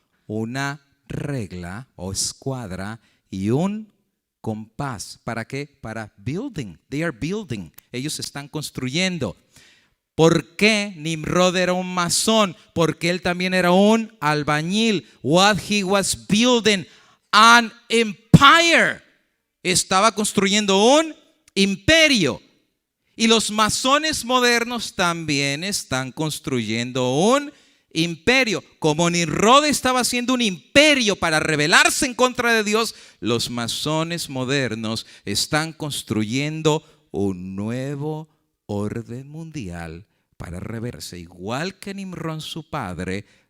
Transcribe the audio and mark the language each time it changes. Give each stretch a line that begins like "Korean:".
Spanish: Una regla o escuadra y un compás. ¿Para qué? Para building.
English: They are building.
Spanish: Ellos están construyendo. ¿Por qué Nimrod era un masón? Porque él también era un albañil.
English: What he was building, an empire.
Spanish: Estaba construyendo un imperio. Y los masones modernos también están construyendo un imperio. Como Nimrod estaba haciendo un imperio para rebelarse en contra de Dios, los masones modernos están construyendo un nuevo orden mundial para rebelarse, igual que Nimrod su padre.